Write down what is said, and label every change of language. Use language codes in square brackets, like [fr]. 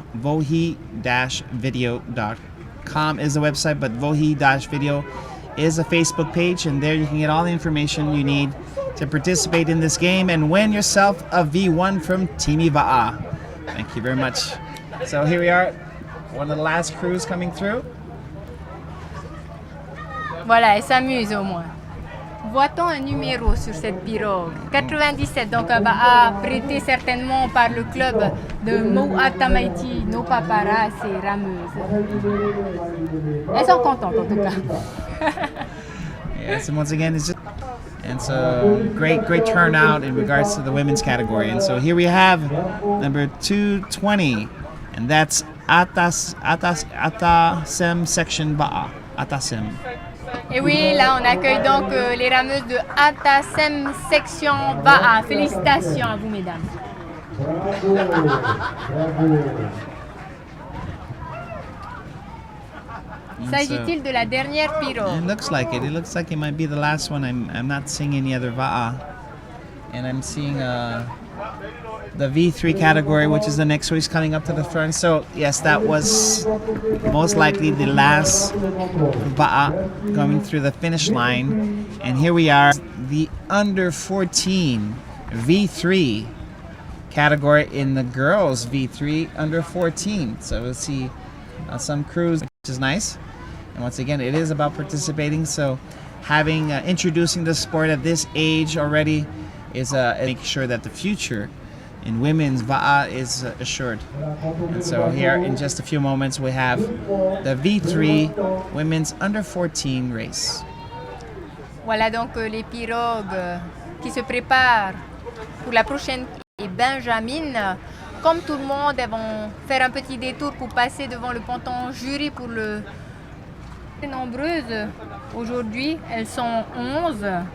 [en] vohi-video.com is the website, but vohi-video is a Facebook page, and there you can get all the information you need to participate in this game and win yourself a V1 from Team Va'a. Thank you very much. So here we are, one of the last crews coming through. [fr] Voilà, elle s'amuse au moins. Voit-on un numéro sur cette pirogue? 97, donc Va'a, prêté certainement par le club de Mateina'a, nos paparas et rameuses. Elles sont contentes en tout cas. [en] Yeah, so once again, it's just, and so great turnout in regards to the women's category. And so here we have number 220, and that's Atasem section Va'a. Atasem. [fr] Et oui, là on accueille donc les rameuses de Atasem section Va'a. Félicitations à vous mesdames. S'agit-il de la dernière pirogue? [en] It looks like it. It looks like it might be the last one. I'm not seeing any other Va'a. And I'm seeing the V3 category, which is the next race coming up to the front. So yes, that was most likely the last Va'a going through the finish line. And here we are, the under 14 V3 category in the girls V3 under 14. So we'll see some crews, which is nice. And once again, it is about participating. So having introducing the sport at this age already is making sure that the future in women's Va'a is assured. And so here in just a few moments we have the V3 women's under 14 race. [fr] Voilà donc les pirogues qui se préparent pour la prochaine et Benjamin. Comme tout le monde, elles vont faire un petit détour pour passer devant le ponton jury pour le... Nombreuses aujourd'hui, elles sont 11.